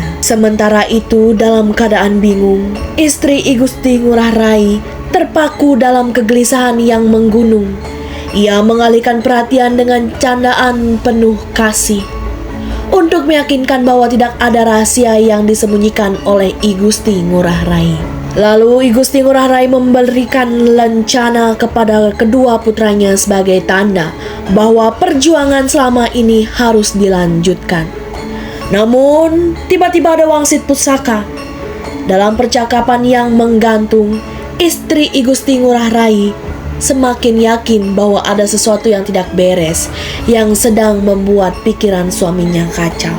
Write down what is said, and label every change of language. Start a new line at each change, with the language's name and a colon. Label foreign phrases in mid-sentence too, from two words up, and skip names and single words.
Indonesian: Sementara itu, dalam keadaan bingung, istri I Gusti Ngurah Rai terpaku dalam kegelisahan yang menggunung. Ia mengalihkan perhatian dengan candaan penuh kasih untuk meyakinkan bahwa tidak ada rahasia yang disembunyikan oleh I Gusti Ngurah Rai. Lalu I Gusti Ngurah Rai memberikan lencana kepada kedua putranya sebagai tanda bahwa perjuangan selama ini harus dilanjutkan. Namun, tiba-tiba ada wangsit pusaka. Dalam percakapan yang menggantung, istri I Gusti Ngurah Rai semakin yakin bahwa ada sesuatu yang tidak beres yang sedang membuat pikiran suaminya kacau.